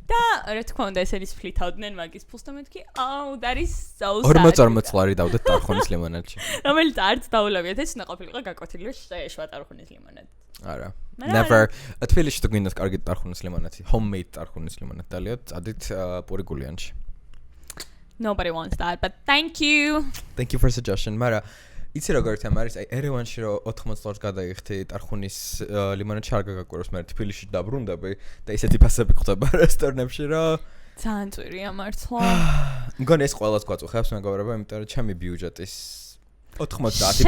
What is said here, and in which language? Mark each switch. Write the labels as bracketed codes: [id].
[ka] და რა თქმა უნდა ესენი სპლიტავდნენ მაგის ფულს და მეთქი [en] that is so sad. [ka] 40 ლარი დავდეთ ტარხუნის ლიმონადში. რომელიც არც დაულევიათ ეს უნდა ყოფილიყო გაკვეთილი რომ შეეშვა ტარხუნის ლიმონადი. [en] არა. Never. [ka] თბილისში თუ გინდათ კარგი ტარხუნის ლიმონადი, homemade ტარხუნის ლიმონადი დალიოთ, წადით პური გულიანში. [en] Nobody wants that, but thank you. Thank you for suggestion. [ka] მაგრამ იცი როგორ თემა არის? აი ერევანში რომ 80 ლარს გადაიხდი ტარხუნის ლიმონადში არ გაგაკვიროს, მე თბილისში დაბრუნდები და ისეთი ფასები ხდება რესტორნებში რომ ძალიან წვირია მართლა. მგონი ეს ყველას გვაწუხებს მეგობრებო, იმიტომ რომ ჩემი ბიუჯეტის 90%.